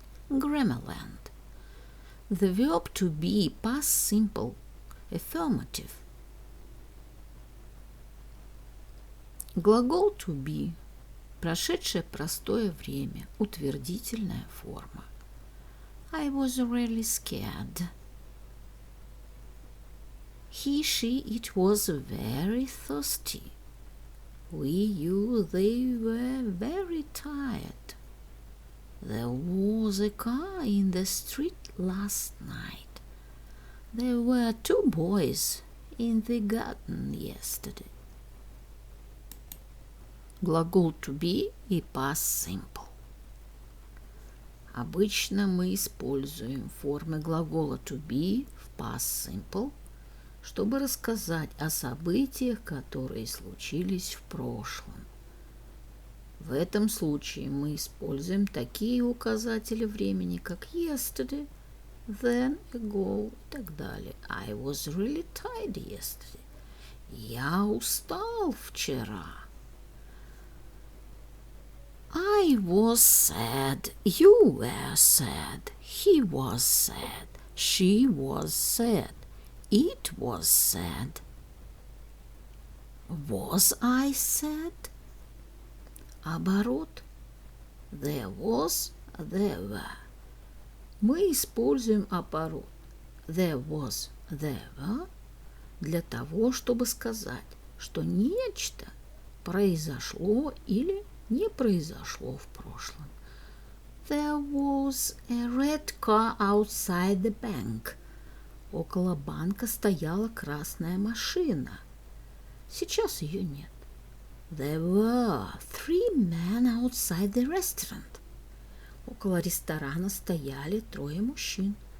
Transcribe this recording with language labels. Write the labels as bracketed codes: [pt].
[en] Grammarland. The verb to be, past simple, affirmative. [ru] Глагол to be, прошедшее простое время, утвердительная форма. [en] I was really scared. He, she, it was very thirsty. We, you, they were very tired. There was a car in the street last night. There were 2 boys in the garden yesterday. [ru] Глагол to be и past simple. Обычно мы используем формы глагола to be в past simple, чтобы рассказать о событиях, которые случились в прошлом. В этом случае мы используем такие указатели времени, как yesterday, then, ago и так далее. [en] I was really tired yesterday. [ru] Я устал вчера. [en] I was sad. You were sad. He was sad. She was sad. It was sad. Was I sad? Оборот. There was, there were. [ru] Мы используем оборот [en] there was, there were [ru] для того, чтобы сказать, что нечто произошло или не произошло в прошлом. [en] There was a red car outside the bank. [ru] Около банка стояла красная машина. Сейчас ее нет. [en] There were 3 men outside the restaurant. [ru] Около ресторана стояли 3 мужчин.